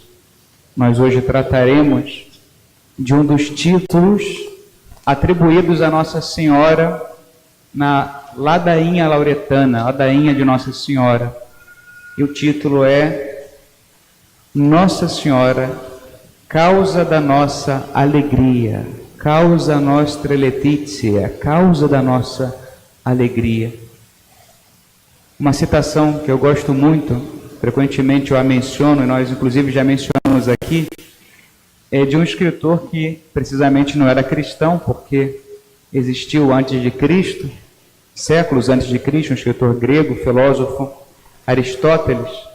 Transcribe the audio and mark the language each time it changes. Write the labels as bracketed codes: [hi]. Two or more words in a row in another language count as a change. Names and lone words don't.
[pt] Nós hoje trataremos de um dos títulos atribuídos a Nossa Senhora na ladainha lauretana, ladainha de Nossa Senhora. E o título é Nossa Senhora, causa da nossa alegria, [la] causa nostra letitia, [pt] causa da nossa alegria. Uma citação que eu gosto muito, frequentemente eu a menciono, e nós inclusive já mencionamos aqui, é de um escritor que precisamente não era cristão, porque existiu antes de Cristo, séculos antes de Cristo, um escritor grego, filósofo, Aristóteles.